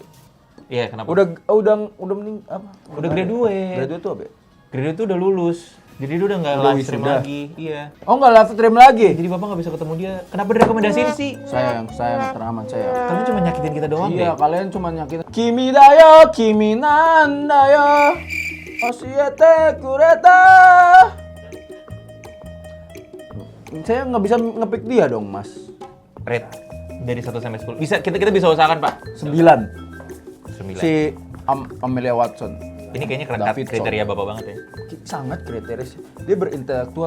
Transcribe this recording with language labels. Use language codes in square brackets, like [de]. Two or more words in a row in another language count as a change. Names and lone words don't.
[id] Iya, kenapa? Udah mending apa? Udah graduate. Graduate tuh apa? Ya? Graduate tuh udah lulus. Jadi dia udah nggak Udah [en] live stream [id] wisuda. lagi. Iya. Oh, nggak live stream lagi? Jadi Bapak nggak bisa ketemu dia. Kenapa direkomendasiin sih? Sayang teramat sayang. Kalian cuma nyakitin kita doang Iya, deh. kalian cuma nyakitin. [ja] 君だよ、君なんだよ。教えてくれた. [id] Saya nggak bisa ngepick dia dong, Mas. Rate dari 1 sampai 10. Bisa kita bisa usahakan, Pak. 9. 9. Si Amelia Watson. Ini kayaknya keren Davidson. kriteria Bapak banget ya. Sangat kriteria. Dia berintelektual.